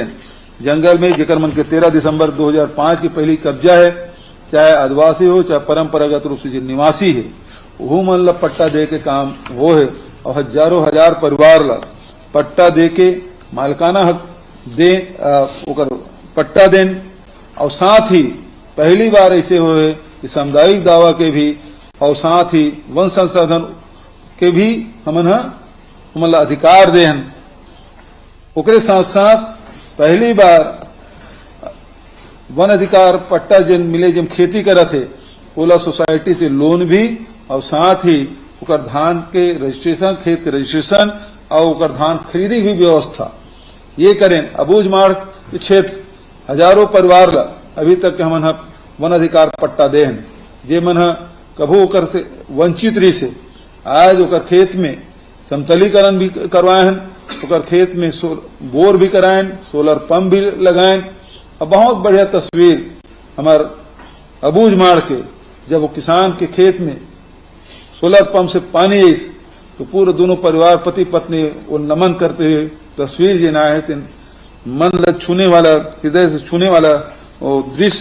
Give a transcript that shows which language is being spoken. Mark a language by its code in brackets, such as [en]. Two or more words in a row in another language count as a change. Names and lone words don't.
[hne] जंगल में जेकर मन के 13 दिसंबर 2005 की पहली कब्जा है, चाहे आदिवासी हो चाहे परंपरागत रूप से जो निवासी है, वो मन ला पट्टा दे के काम वो है और हजारों हजार परिवार ला पट्टा दे के मालिकाना हक दे पट्टा देन और साथ ही पहली बार ऐसे हुए कि सामुदायिक दावा के भी और साथ ही वन संसाधन के भी हमन अधिकार दे हन। ओकरे साथ साथ पहली बार वन अधिकार पट्टा जिन मिले जिन खेती करत है ओला सोसाइटी से लोन भी और साथ ही ओकर धान के रजिस्ट्रेशन, खेत के रजिस्ट्रेशन और ओकर धान खरीदी भी व्यवस्था ये करें। अबूझ मार्ग के क्षेत्र हजारों परिवार ला अभी तक के हमन वन अधिकार पट्टा दे हन, जे मन कभू ओकर से वंचित रही से आज ओकर खेत में समतलीकरण भी करवाए हन, ओकर खेत में बोर भी कराएं, सोलर पंप भी लगाएं और बहुत बढ़िया तस्वीर हमार अबूझ मार के जब वो किसान के खेत में सोलर पंप से पानी आई तो पूरे दोनों परिवार पति पत्नी वो नमन करते हुए तस्वीर जे ना है मन लग छूने वाला, हृदय से छूने वाला वो दृश्य।